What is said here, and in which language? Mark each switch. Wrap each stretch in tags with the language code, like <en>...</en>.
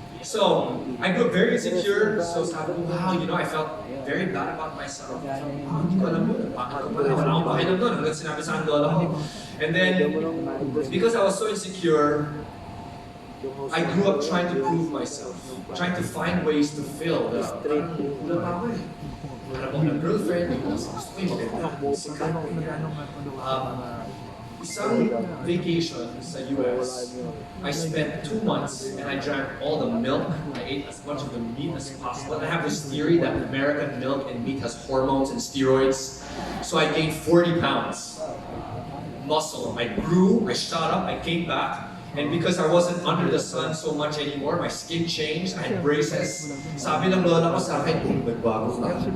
<en>So, I grew up very insecure, so</en> <tl>sabi ko,</tl> <en>wow, I felt very bad about myself.</en> <tl>Wow, hindi ko alam yun. Bakit ko pala? Wala akong pakialam doon hanggang sinabi sa akin lola ko.</tl> <en>And then, because I was so insecure, I grew up trying to prove myself, trying to find ways to fill the</en> <tl>parang kulang pa ako eh. Hanap ako ng girlfriend, gusto ko yung maganda, sikat.</tl> <en>Isang vacation sa US, I spent 2 months and I drank all the milk. I ate as much of the meat as possible. And I have this theory that American milk and meat has hormones and steroids. So I gained 40 pounds. Muscle. I grew, I shot up, I came back. And because I wasn't under the sun so much anymore, my skin changed, I had braces.</en> <tl>Sabi ng lola ko sa akin, nagbago ka.</tl>